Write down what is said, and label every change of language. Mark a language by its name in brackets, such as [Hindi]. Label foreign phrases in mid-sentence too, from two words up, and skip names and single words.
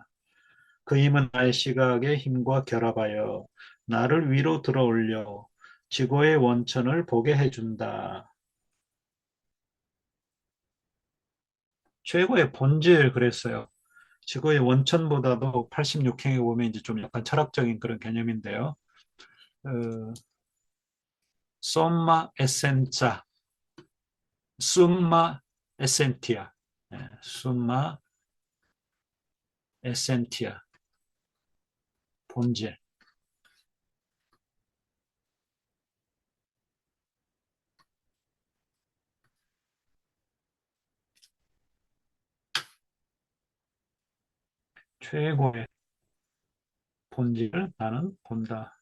[Korean] 그 힘은 나의 시각의 힘과 결합하여 나를 위로 들어 올려 지구의 원천을 보게 해준다. 최고의 본질 그랬어요. 지구의 원천보다도 86행에 보면 이제 좀 약간 철학적인 그런 개념인데요. 어, [Italian] somma essenza, [Latin] summa essentia, summa essentia, [Korean] 본질, 최고의 본질을 나는 본다.